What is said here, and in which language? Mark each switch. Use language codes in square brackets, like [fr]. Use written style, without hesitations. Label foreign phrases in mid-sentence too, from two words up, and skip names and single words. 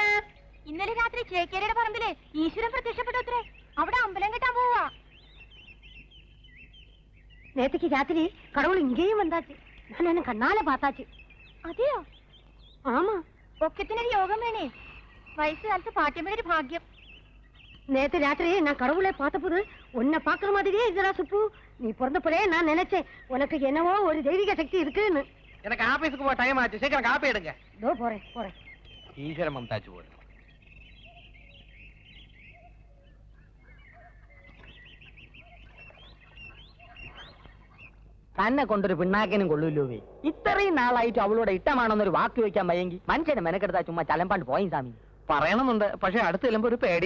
[ml] ഇന്നലെ രാത്രി ചേക്കേരിയുടെ പറമ്പില് ഈശ്വരൻ പ്രത്യക്ഷപ്പെട്ടത്രേ. അവിടെ അമ്പലം കെട്ടാൻ പോവാ. [ta] நேற்றுக்கு ராத்திரி கடவுள் இங்கேயும் வந்தாச்சு. நான் என்ன கண்ணால பார்த்தாச்சு. [ml] അതെയോ? ஆமா. ഒക്കത്തിനൊരു യോഗം വേണേ. വയസ്സുകാലത്ത് പാട്ടിയമ്മയുടെ ഒരു ഭാഗ്യം. [ta] நேற்று ராத்திரி நான் கடவுளை பார்த்தபோது உன்னை பாக்குற மாதிரியே இதுடா சுப்பு. நீ பிறந்தப்பவே நான் நினைச்சேன் உனக்கு என்னவோ ஒரு தெய்வீக சக்தி இருக்குன்னு. எனக்கு ஆபீஸுக்கு போக டைம் ஆச்சு. சீக்கிரம் காப்பி எடுங்க. இதோ போறேன் போறேன். ஈஸ்வர மம்தாச்சு போடு. [ml] തന്നെ കൊണ്ടൊരു പിണ്ണാക്കിനും കൊള്ളൂല്ലോ. ഇത്രയും നാളായിട്ട് അവളോട് ഇഷ്ടമാണെന്നൊരു വാക്ക് വെക്കാൻ വയ്യെങ്കിൽ മനുഷ്യനെ മെനക്കെടുത്താ ചുമ്മാ ചലമ്പാണ്ട് പോയി സ്വാമി. പറയണമെന്നുണ്ട്, പക്ഷെ അടുത്ത് ചെല്ലുമ്പോ ഒരു പേടി.